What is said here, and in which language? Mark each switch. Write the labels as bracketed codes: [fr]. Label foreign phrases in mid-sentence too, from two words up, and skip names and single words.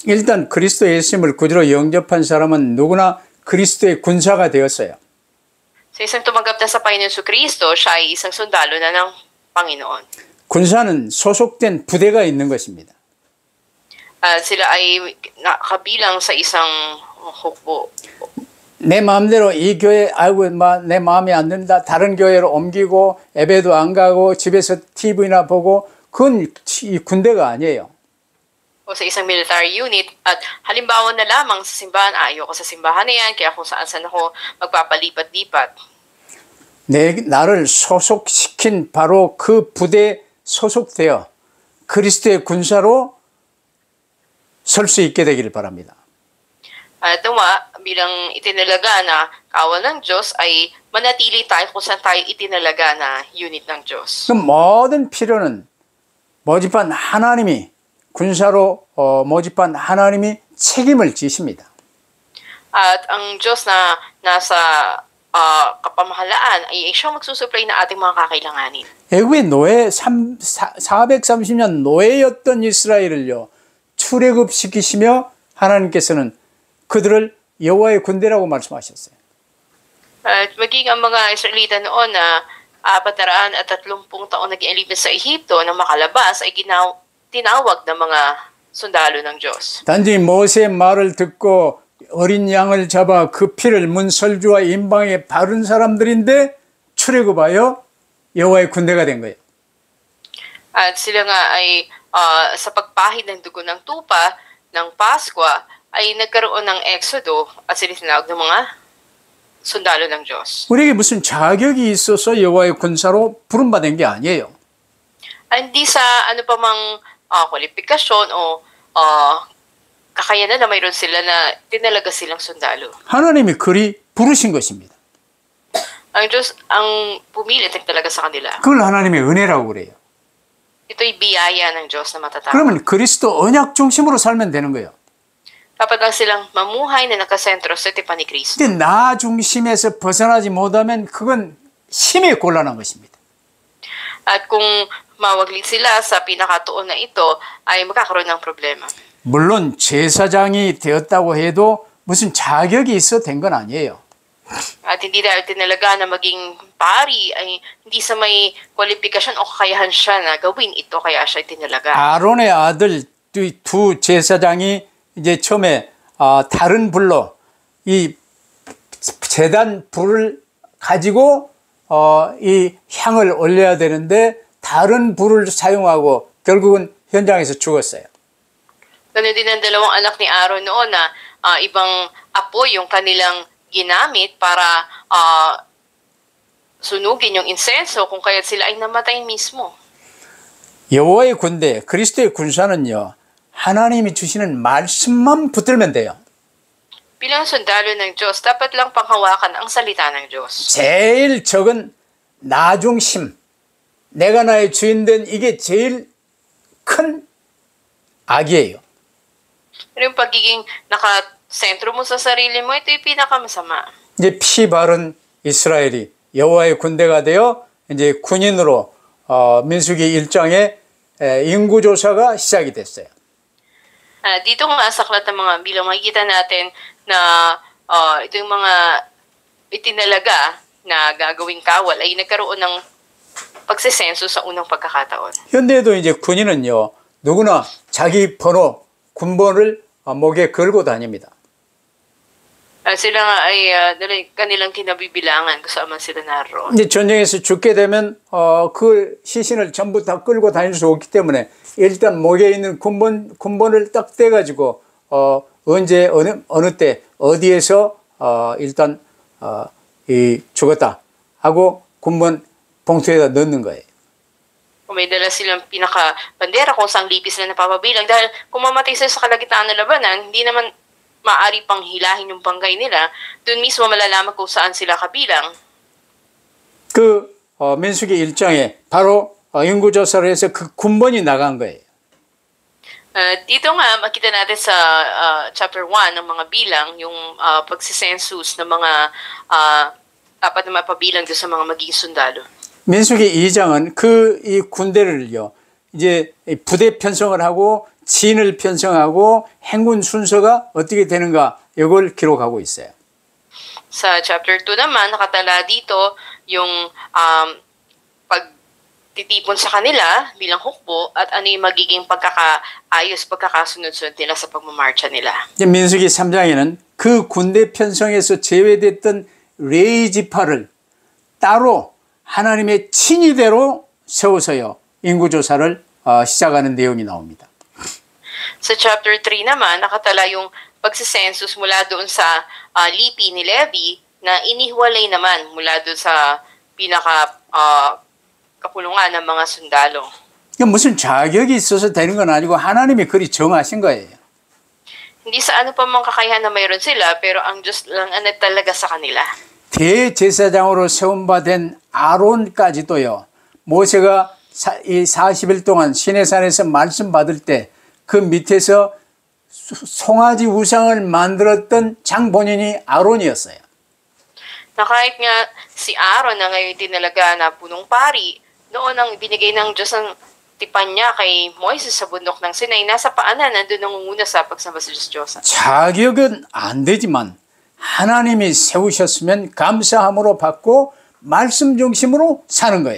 [ko] 일단 그리스도 예수님을 구주로 영접한 사람은 누구나 그리스도의 군사가 되었어요. [tl] Sa isang tumanggap na sa Panginoon Kristo, siya ay isang sundalo na ng Panginoon. [ko] 군사는 소속된 부대가 있는 것입니다. [tl] Sila ay nakabilang sa isang hukbo. [ko] 내 마음대로 이 교회 내 마음에 안 든다. 다른 교회로 옮기고 예배도 안 가고 집에서 TV나 보고 그건 이 군대가 아니에요. [tl] O sa isang [en] military unit [tl] at halimbawa na lamang sa simbahan, ayoko sa simbahan na yan, kaya kung saan ako magpapalipat-lipat. [ko] 나를 소속시킨 바로 그 부대 소속되어 그리스도의 군사로 설 수 있게 되기를 바랍니다. [tl] At nawa, bilang itinalaga na kawal ng Diyos ay manatili tayo kung saan tayo itinalaga na unit ng Diyos. [ko] 그 모든 필요는 모집한 하나님이 군사로 모집한 하나님이 책임을 지십니다. [tl] At ang Diyos na nasa kapamahalaan ay siyang magsusupply na ating mga kakailanganin. [ko] 애굽의 430년 노예였던 이스라엘을요 출애굽시키시며 하나님께서는 그들을 여호와의 군대라고 말씀하셨어요. [tl] At maging ang mga Israelita noon na 430 taon naging alipin sa Ehipto na makalabas ay tinawag ng mga sundalo ng Diyos. [ko] 단지 모세의 말을 듣고 어린 양을 잡아 그 피를 문설주와 임방에 바른 사람들인데 출애굽하여 여호와의 군대가 된 거예요. [tl] At sila nga ay sa pagpahid ng dugo ng tupa ng Pasko ay nagkaroon ng Exodo at sila tinawag ng mga sundalo ng Diyos. [ko] 우리에게 무슨 자격이 있어서 여호와의 군사로 부름받은 게 아니에요. [tl] Hindi sa ano pa mang kwalifikasyon o kakayanan na mayroon sila na tinalaga silang sundalo. [ko] 하나님이 그리 부르신 것입니다. [tl] Ang Diyos ang pumilit talaga sa kanila. [ko] 그걸 하나님의 은혜라고 그래요. [tl] Ito'y biyaya ng Diyos na matatawag. [ko] 그러면 그리스도 언약 중심으로 살면 되는 거예요. [tl] Dapat lang silang mamuhay na nakasentro sa tipan ni Kristo. [ko] 근데 나 중심에서 벗어나지 못하면 그건 심히 곤란한 것입니다. [tl] At kung mawaglit sila sa pinakatuon na ito, ay magkakaroon ng problema. [ko] 물론 제사장이 되었다고 해도 무슨 자격이 있어 된 건 아니에요. [tl] At hindi dahil tinalaga na maging pari ay hindi sa may kwalifikasyon o kakayahan siya na gawin ito kaya siya tinalaga. [ko] 아론의 아들 두 제사장이 이제 처음에 다른 불로 이 제단 불을 가지고 이 향을 올려야 되는데 다른 불을 사용하고 결국은 현장에서 죽었어요. [tl] Ganun din ang dalawang anak ni Aaron noon na ibang apoy yung kanilang ginamit para sunugin yung insenso kung kaya't sila ay namatay mismo. [ko] 여호와의 군대, 그리스도의 군사는요. 하나님이 주시는 말씀만 붙들면 돼요. [tl] Bilang sundalo ng Diyos, dapat lang panghawakan ang salita ng Diyos. [ko] 제일 적은 나 중심, 내가 나의 주인 된 이게 제일 큰 악이에요. [tl] Pero yung pagiging nakasentro mo sa sarili mo, ito yung pinakamasama. [ko] 이제 피 바른 이스라엘이 여호와의 군대가 되어 이제 군인으로 민수기 1장에 인구조사가 시작이 됐어요. [tl] Dito nga sa aklat ng mga bilang makikita natin na ito yung mga itinalaga na gagawing kawal ay nagkaroon ng pagsisenso sa unang pagkakataon. [ko] 현대에도 이제 군인은요 누구나 자기 번호, 군번을 목에 걸고 다닙니다. [tl] Sila nga ay kanilang kinabibilangan kung saan man sila naroon. [ko] 이제 전쟁에서 죽게 되면 그 시신을 전부 다 끌고 다닐 수 없기 때문에 일단 목에 있는 군번을 딱 떼가지고 언제 어느 때 어디에서 일단 죽었다 하고 군번 봉투에다 넣는 거예요. [tl] Kung may dala silang pinaka-bandera kung saan lipi sila napapabilang dahil kung mamatay sila sa kalagitnaan ng labanan, hindi naman maaari pang hilahin yung banggay nila, doon mismo malalaman kung saan sila kabilang. [ko] 그 민수기 1장에 바로 인구조사를 해서 그 군번이 나간 거예요. [tl] Dito nga, makita natin sa chapter 1 ng mga bilang, yung pagsisensus ng mga dapat na mapabilang doon sa mga magiging sundalo. [ko] 민수기 2장은 이 군대를요, 이제 부대 편성을 하고 진을 편성하고 행군 순서가 어떻게 되는가 이걸 기록하고 있어요. [tl] Sa chapter 2 naman, nakatala dito yung pagtitipon sa kanila bilang hukbo at ano yung magiging pagkakaayos, pagkakasunod-sunod nila sa pagmamarcha nila. [ko] 민수기 3장에는 그 군대 편성에서 제외됐던 레위 지파를 따로 하나님의 친위대로 세워서요 인구조사를 시작하는 내용이 나옵니다. [tl] Sa chapter 3 naman, nakatala yung pagsisensus mula doon sa lipi ni Levi na inihiwalay naman mula doon sa kapulungan ng mga sundalo. [ko] 무슨 자격이 있어서 되는 건 아니고 하나님이 그리 정하신 거예요. [tl] Hindi sa ano pa mang kakayahan na mayroon sila, pero ang Diyos lang ang talaga sa kanila. [ko] 대제사장으로 세움받은 아론까지도요. 모세가 이 40일 동안 시내산에서 말씀 받을 때 그 밑에서 송아지 우상을 만들었던 장본인이 아론이었어요. [tl] Na kahit nga si Aaron na ngayon tinalaga na punong pari, noon ang binigay ng Diyos ang tipan niya kay Moises sa bundok ng Sinai, nasa paanan, nandun nangunguna sa pagsamba sa Diyos-Diyosan. [ko] 자격은 안 되지만 하나님이 세우셨으면 감사함으로 받고 말씀 중심으로 사는 거예요.